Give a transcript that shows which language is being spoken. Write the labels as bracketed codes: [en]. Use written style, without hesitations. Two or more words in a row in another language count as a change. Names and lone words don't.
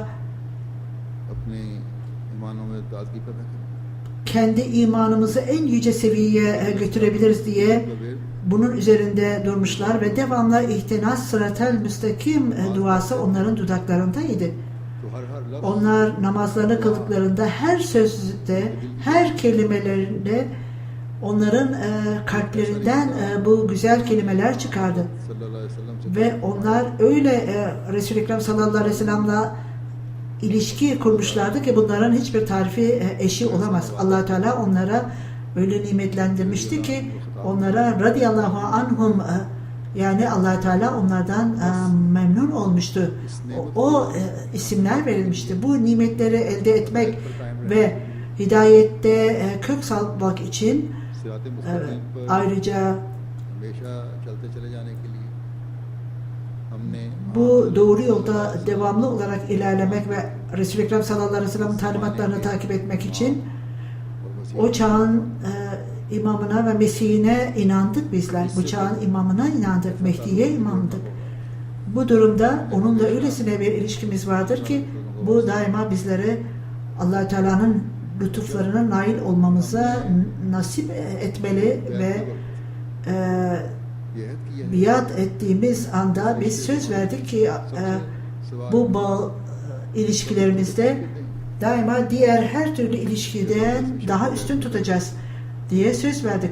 [ur] اپنے ایمانوں میں تازگی پیدا کریں [tr] kendi imanımızı en yüce seviyeye götürebiliriz diye [ur] تو وہ [tr] bunun üzerinde durmuşlar ve devamlı [ar] اهدنا الصراط المستقيم [tr] duası onların dudaklarındaydı. [ur] تو ہر لفظ [tr] Onlar namazlarını kıldıklarında her sözde, her kelimelerinde onların kalplerinden bu güzel kelimeler çıkardı. [ar] صلى الله عليه وسلم से [tr] Ve onlar öyle Resul-i Ekrem [ar] صلى الله عليه وسلم [tr] ilişki kurmuşlardı ki bunların hiçbir tarifi eşi olamaz. Allah Teala onlara öyle nimetlendirmişti ki onlara [ar] رضي الله عنهم [tr] yani Allah Teala onlardan memnun olmuştu. O isimler verilmişti. Bu nimetleri elde etmek ve hidayette kök salmak için [ur] صراط مستقیم پر [tr] ayrıca [ur] ہمیشہ چلتے چلے جانے کے لیے ہم نے [tr] bu doğru yolda devamlı olarak ilerlemek ve Resul-i Ekrem [ar] صلى الله عليه وسلم [tr] talimatlarını takip etmek için [ur] और [tr] o çağın imamına ve Mesih'ine inandık bizler. Bu çağın imamına inandık, Mehdi'ye inandık. Bu durumda onunla öylesine bir ilişkimiz vardır ki bu daima bizlere Allah Teala'nın lütuflarına nail olmamıza nasip etmeli ve biat ettiğimiz anda biz söz verdik ki bu bağ ilişkilerimizde daima diğer her türlü ilişkiden daha üstün tutacağız diye söz verdik.